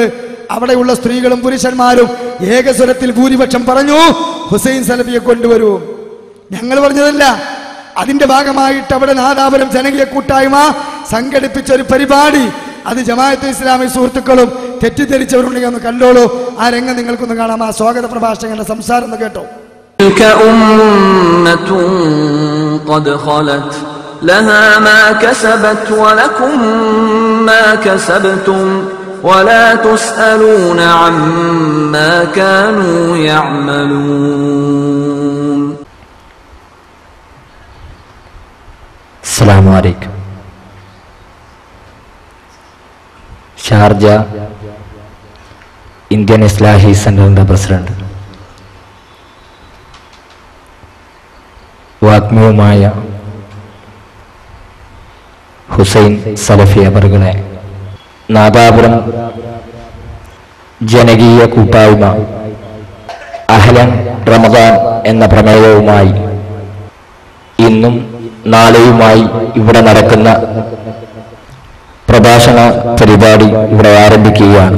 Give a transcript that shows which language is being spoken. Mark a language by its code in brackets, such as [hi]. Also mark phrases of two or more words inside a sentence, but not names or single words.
[ml] അവിടെയുള്ള സ്ത്രീകളും പുരുഷന്മാരും ഏകസ്വരത്തിൽ ഭൂരിപക്ഷം പറഞ്ഞു ഹുസൈൻ സലഫിയെ കൊണ്ടുവരൂ. ഞങ്ങൾ പറഞ്ഞതല്ല, അതിന്റെ ഭാഗമായിട്ട് അവിടെ നാദാപുരം ജനകീയ കൂട്ടായ്മ സംഘടിപ്പിച്ച ഒരു പരിപാടി, അത് ജമാഅത്തെ ഇസ്ലാമി സുഹൃത്തുക്കളും തെറ്റിദ്ധരിച്ചവരുണ്ടെങ്കിൽ ഒന്ന് കണ്ടോളൂ. ആ രംഗം നിങ്ങൾക്കൊന്ന് കാണാം. ആ സ്വാഗത പ്രഭാഷകന്റെ സംസാരം ഒന്ന് കേട്ടോ. [ar] لها ما كسبت ولكم ما كسبتم ولا تسألون عما كانوا يعملون. السلام عليكم. [ml] ഷാർജ ഇന്ത്യൻ ഇസ്ലാഹി സെന്ററിന്റെ പ്രസിഡന്റ്, വാഗ്മിയുമായ ഹുസൈൻ സലഫി അവറുകളെ, നാദാപുരം ജനകീയ കൂട്ടായ്മ അഹ്ലൻ റമദാൻ എന്ന പ്രമേയവുമായി ഇന്നും നാളെയുമായി ഇവിടെ നടക്കുന്ന പ്രഭാഷണ പരിപാടി ഇവിടെ ആരംഭിക്കുകയാണ്.